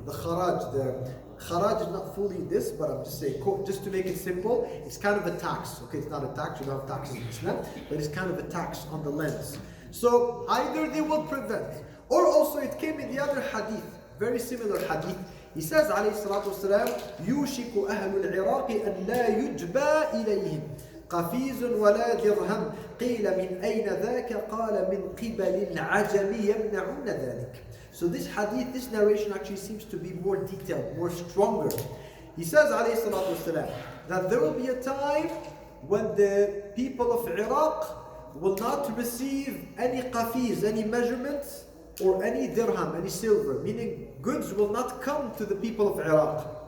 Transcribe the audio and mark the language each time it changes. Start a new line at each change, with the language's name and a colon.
English: The kharaj is not fully this, but I'm just saying, just to make it simple, it's kind of a tax. Okay, it's not a tax, you don't have taxes in Islam, but it's kind of a tax on the lands. So either they will prevent, or also it came in the other hadith, very similar hadith. He says,
Arabic: alayhi salatu wasalam, يُوشِكُ أَهْلُ الْعِرَاقِ أَنْ لَا يُجْبَى إِلَيْهِمْ قَفِيزٌ وَلَا دِرْهَمْ قِيلَ مِنْ أَيْنَ ذَاكَ قَالَ مِنْ قِبَلِ الْعَجَمِ يَمْنَعُونَ ذَلِكَ.
English: So this hadith, this narration actually seems to be more detailed, more stronger. He says, alayhi salatu wasalam, that there will be a time when the people of Iraq will not receive any qafiz, any measurements, or any dirham, any silver, meaning goods will not come to the people of Iraq.